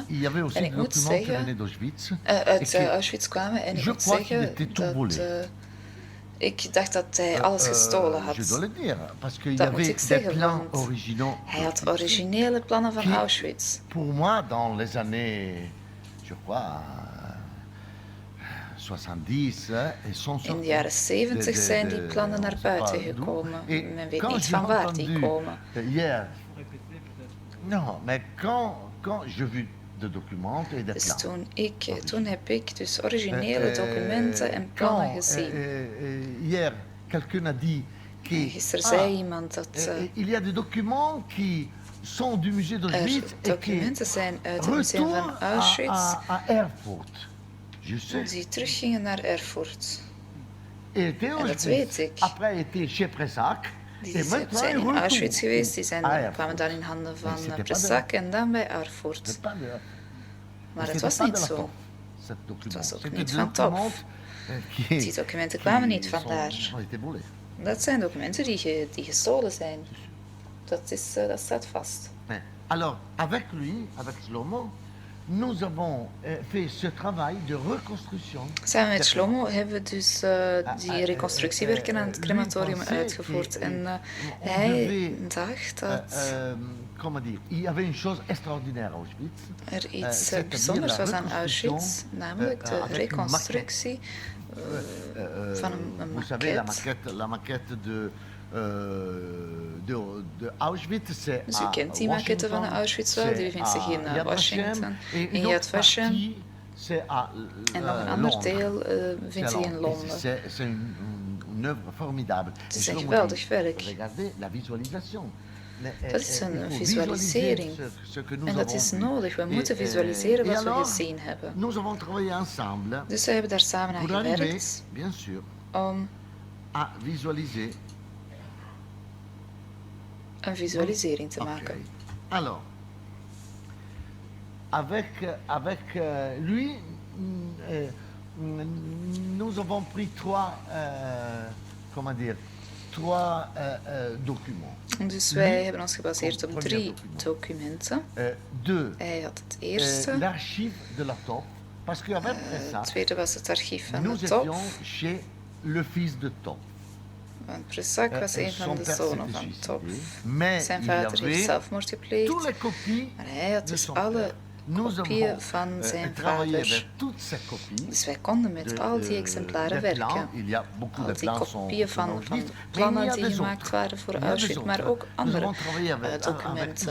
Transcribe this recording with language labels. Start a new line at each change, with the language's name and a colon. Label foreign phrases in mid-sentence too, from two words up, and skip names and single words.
French: Il y avait aussi des documents qui venaient d'Auschwitz.
Dutch: Uit Auschwitz kwamen. En ik moet zeggen dat ik dacht dat hij alles gestolen had.
French: Je dois le dire, parce qu'il y
Dutch: Dat moet
French: avait
Dutch: ik
French: des
Dutch: zeggen,
French: plans
Dutch: want
French: originaux.
Dutch: hij had originele plannen van Auschwitz.
French: Pour moi, dans les années, je crois, 70,
Dutch: in de jaren 70 zijn die plannen naar buiten gekomen. Men weet niet van waar die komen.
French: Non, mais quand je vu de documents et des plans.
Dutch: Toen heb ik dus originele documenten en plannen gezien.
French: Hier, quelqu'un a dit
Dutch: gisteren zei iemand dat
French: il y a des documents qui sont du musée d'Auschwitz
Dutch: documenten zijn uit het museum van Auschwitz
French: à Erfurt.
Dutch: Die teruggingen naar Erfurt. En dat weet ik. Die zijn in Auschwitz geweest, kwamen dan in handen van Brissac en dan bij Erfurt. Maar het was niet zo. Het was ook niet van top. Die documenten kwamen niet vandaar. Dat zijn documenten die gestolen zijn. Dat staat vast.
French: Alors, avec lui, avec Shlomo, nous avons fait ce travail de reconstruction.
Dutch: Samen met Shlomo hebben we dus die reconstructiewerken aan het crematorium uitgevoerd. En hij dacht dat
French: comment dire, il y avait une chose extraordinaire à Auschwitz.
Dutch: Er iets bijzonders was aan Auschwitz, namelijk de reconstructie van een
French: Vous savez, la maquette de Auschwitz, c'est
Dutch: dus u kent die maquette van Auschwitz wel, die bevindt zich in Washington, in Yad Vashem. En nog een ander deel bevindt zich in Londen.
French: C'est une œuvre formidable.
Dutch: Het is een geweldig werk. Regardez la visualisation. Dat is een visualisering. En dat is nodig. We moeten visualiseren wat we gezien hebben. Dus we hebben daar samen aan gewerkt om een visualisering te maken.
French: Alors, avec lui, nous avons pris trois documents.
Dutch: Dus wij hebben ons gebaseerd op 3 documenten. Hij had het eerste.
French: L'archive de la top. Parce qu'avec
Dutch: het tweede was het archief van
French: nous
Dutch: de top.
French: étions chez le fils de Top.
Dutch: Want Brissac was een van de zonen van Top. Zijn vader heeft zelfmoord gepleegd. Maar hij had dus alle kopieën van zijn vader. Dus wij konden met al die exemplaren werken. Al die kopieën van plannen die gemaakt waren voor Auschwitz, maar ook andere documenten.